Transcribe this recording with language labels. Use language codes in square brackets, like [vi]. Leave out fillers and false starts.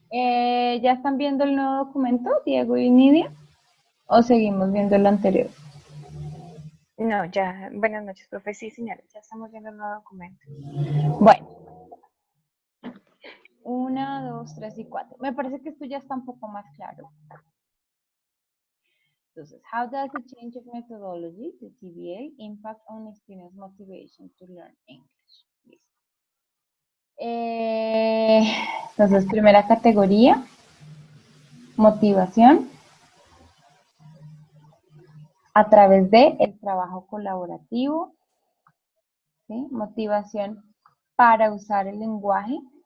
[es] ¿Ya están viendo el nuevo documento, Diego y Nidia? ¿O seguimos viendo el anterior? No, ya, buenas noches, profe. Sí, señora, ya estamos viendo el nuevo documento. Bueno. 1, 2, 3 y 4. Me parece que esto ya está un poco más claro. [en] Entonces, how does the change of methodology, the TBA, impact on students' motivation to learn English? [es] Listo. Entonces, primera categoría, motivación a través de el trabajo colaborativo, ¿sí? Motivación para usar el lenguaje.